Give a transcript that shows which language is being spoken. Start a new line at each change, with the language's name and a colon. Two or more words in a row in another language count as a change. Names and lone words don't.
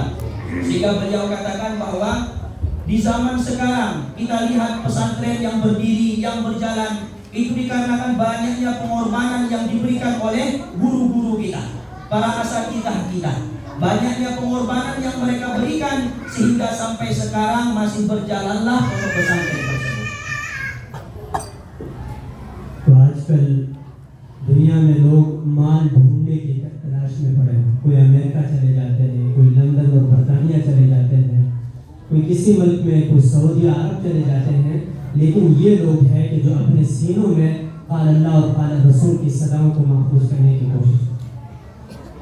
Indonesian: Sehingga beliau katakan bahwa di zaman sekarang kita lihat pesantren yang berdiri, yang berjalan, itu dikarenakan banyaknya pengorbanan yang diberikan oleh guru-guru kita, para asatidzah kita. Banyaknya pengorbanan yang mereka berikan sehingga sampai sekarang masih berjalanlah pondok pesantren tersebut.
Urdu: آج کل دنیا میں لوگ مال ڈھونڈنے کی تلاش میں پڑے ہیں. کوئی امریکہ چلے جاتے ہیں، کوئی لندن اور برطانیہ چلے جاتے ہیں، کوئی کسی ملک میں، کوئی سعودی عرب چلے جاتے ہیں. لیکن یہ لوگ ہیں کہ جو اپنے سینوں میں
Arabic: قال الله
Urdu: اور
Arabic: قال رسول
Urdu: کی صداؤں کو محفوظ کرنے کی کوشش کرتے ہیں.